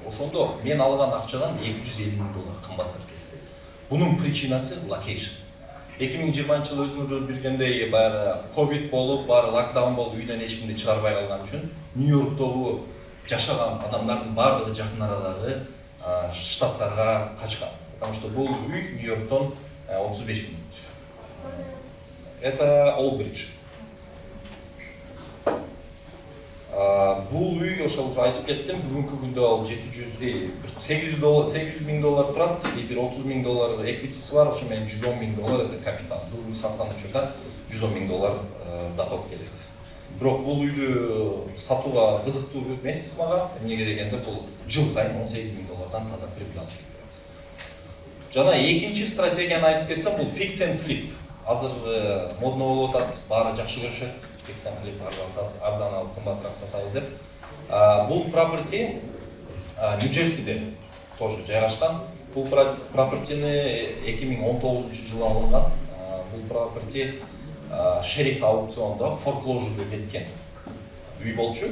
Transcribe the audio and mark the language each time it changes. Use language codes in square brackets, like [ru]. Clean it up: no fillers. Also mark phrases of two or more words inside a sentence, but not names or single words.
[ky] Ошондо мен алган акчадан $250 миң кымбаттап кетти. Бунун причинасы локейшн. 2020 жылы өзүңөр билгендей баягы ковид болуп, баары локдаун болуп, үйдөн эч кимди чыгарбай калган үчүн Нью-Йорктогу жашаган адамдардын баардыгы жакын арадагы штаттарга качкан. [ru] Потому что [ky] бул үй Нью-Йорктон 35 минут. [ru] Это Олбридж. [ky] Бул үй ошол айтып кеттим, бүгүнкү күндө ал $800 миң турат, бир $30 миң эквитиси бар, ошо менен $110 миң [ru] это капитал. [ky] Бул үй саткан учурда $110 миң доход келет. Бирок бул үйдү сатууга кызыктуу эмес мага, эмнеге дегенде бул жыл сайын $18 миң таза прибыль алып келет. Жана экинчи стратегияны айтып кетсем, бул [en] fix and flip. [ky] Азыр модно болуп атат, баары жакшы көрүшөт. [en] Fix and flip [ky] арзан алып кымбатыраак сатабыз деп. Бул property Нью-Джерсиде тоже жайгашкан. Бул property'ни 2019 жылы алынган. Бул property шериф аукциондо foreclosure'га кеткен үй болчу.